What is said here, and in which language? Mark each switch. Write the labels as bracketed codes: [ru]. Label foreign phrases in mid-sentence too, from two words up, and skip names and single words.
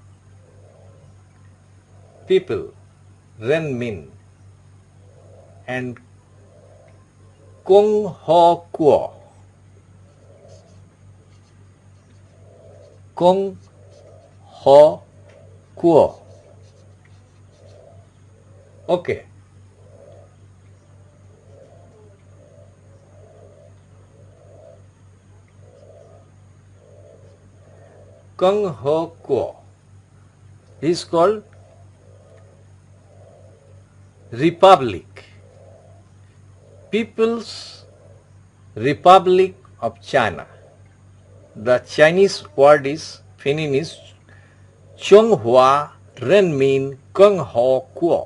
[en] People. Renmin. [zh] And Kong Ho Kuo. Kong Ho Kuo. Okay. Kong Ho Kuo [en] is called Republic. People's Republic of China. The Chinese word is pinyin is [zh] Chonghua Renmin Kong Ho Kuo.